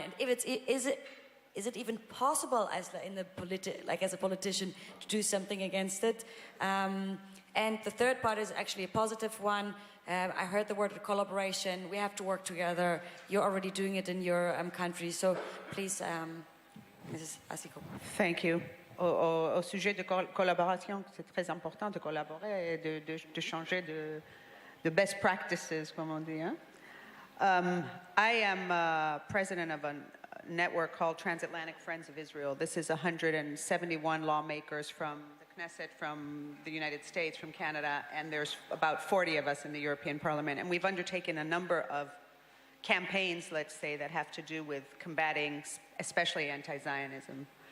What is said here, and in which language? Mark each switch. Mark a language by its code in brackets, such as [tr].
[en] And if is it even possible as a politician to do something against it? And the third part is actually a positive one. I heard the word collaboration. We have to work together. You're already doing it in your country. So please, Mrs. Asiko. Thank you. [fr] Au sujet de collaboration, c'est très important de collaborer et de changer de [en] best practices, [fr] comme on dit. Hein? [en] I am president of a network called Transatlantic Friends of Israel. This is 171 lawmakers from the Knesset, from the United States, from Canada, and there's about 40 of us in the European Parliament. And we've undertaken a number of campaigns, let's say, that have to do with combating especially anti-Zionism.